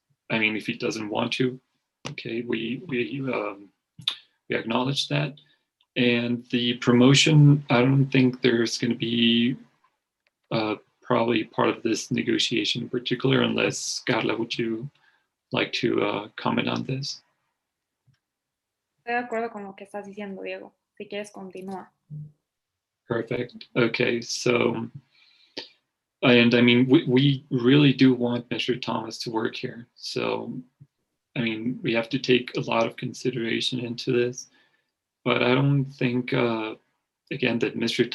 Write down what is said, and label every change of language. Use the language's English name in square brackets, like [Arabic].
[English] If he doesn't want to, okay, we acknowledge that. And the promotion, I don't think there's going to be probably part of this negotiation in particular, unless, Carla, would you like to comment on this? [Spanish] Estoy de acuerdo con lo que estás diciendo, Diego. Si quieres, continúa. [English] Perfect. Okay, so, and we really do want Mr. Thomas to work here. So, we have to take a lot of consideration into this, but I don't think, again, that Mr.